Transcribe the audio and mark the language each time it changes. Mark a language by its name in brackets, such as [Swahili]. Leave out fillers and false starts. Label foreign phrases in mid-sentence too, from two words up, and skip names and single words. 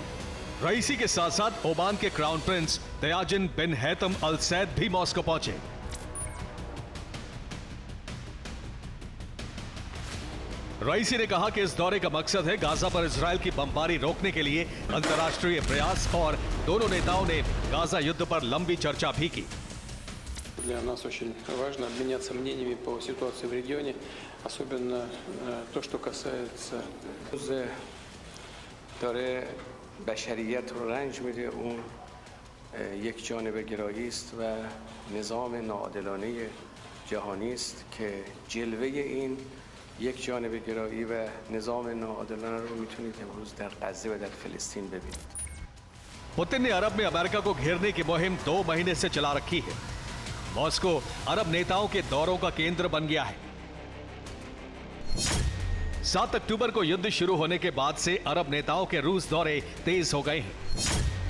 [Hindi] रईसी के साथ साथ ओमान के [English] crown prince [Hindi] तयाजिन बिन हैतम अल सैद भी मॉस्को पहुंचे। रईसी ने कहा कि इस दौरे का मकसद है गाजा पर इजराइल की बमबारी रोकने के लिए अंतर्राष्ट्रीय प्रयास, और दोनों नेताओं ने गाजा युद्ध पर लंबी चर्चा भी की। [Russian] Для нас очень важно обменяться мнениями по ситуации в регионе, особенно то, что касается [Persian] داره بشریت رو رنج میده. اون یک جانبه گرایی است و نظام ناعادلانه جهانی است که جلوه این یک جانبه گرایی و نظام ناعادلانه رو میتونید امروز در غزه و در فلسطین ببینید. [Hindi] पुतिन ने अरब में अमेरिका को घेरने की मुहिम 2 महीने से चला रखी है। मॉस्को अरब नेताओं के दौरों का केंद्र बन गया है। 7 अक्टूबर को युद्ध शुरू होने के बाद से अरब नेताओं के रूस दौरे तेज हो गए हैं।